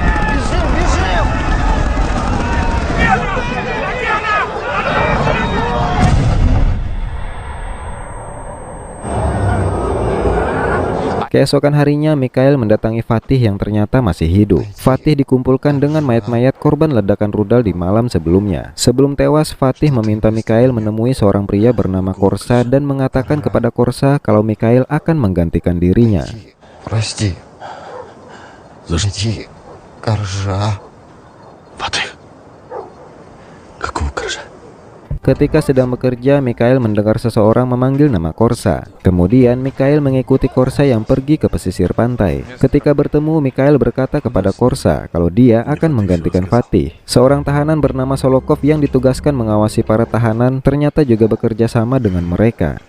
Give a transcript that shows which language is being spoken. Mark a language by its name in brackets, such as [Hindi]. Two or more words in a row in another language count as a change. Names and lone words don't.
[Indonesian] Keesokan harinya, Mikhail mendatangi Fatih yang ternyata masih hidup. Fatih dikumpulkan dengan mayat-mayat korban ledakan rudal di malam sebelumnya. Sebelum tewas, Fatih meminta Mikhail menemui seorang pria bernama Korsa dan mengatakan kepada Korsa kalau Mikhail akan menggantikan dirinya. [Russian] Прости. Зажги коржа. Фатих. Какого коржа? [Indonesian] Ketika sedang bekerja, Mikhail mendengar seseorang memanggil nama Korsa. Kemudian Mikhail mengikuti Korsa yang pergi ke pesisir pantai. Ketika bertemu, Mikhail berkata kepada Korsa kalau dia akan menggantikan Fatih. Seorang tahanan bernama Solokov yang ditugaskan mengawasi para tahanan ternyata juga bekerja sama dengan mereka.